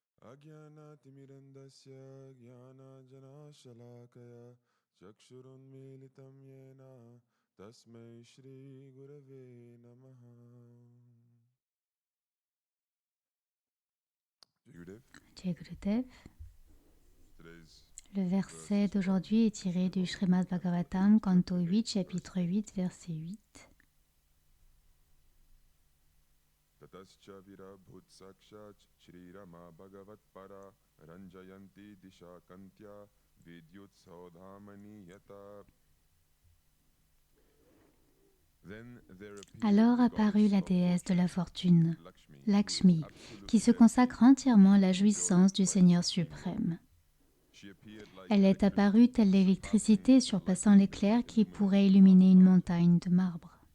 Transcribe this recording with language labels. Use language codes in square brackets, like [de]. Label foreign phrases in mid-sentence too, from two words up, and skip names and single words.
[sa] अज्ञानातिमिरन्दस्य ज्ञानाञ्जनशलाकया चक्षुरुन्मीलितं येन तस्मै श्रीगुरवे नमः. [hi] जय गुरुदेव. [en] Today's [fr] Le verset d'aujourd'hui est tiré du Srimad Bhagavatam, canto 8, chapitre 8, verset 8. [sa] ततश्च विरभूत् साक्षात् श्री रमा भगवत् परा रञ्जयन्ती दिशः कान्त्या विद्युत् सौदामनी यथा. [fr] Alors apparut la déesse de la fortune, Lakshmi, qui se consacre entièrement à la jouissance du Seigneur suprême. Elle est apparue telle l'électricité surpassant l'éclair qui pourrait illuminer une montagne de marbre.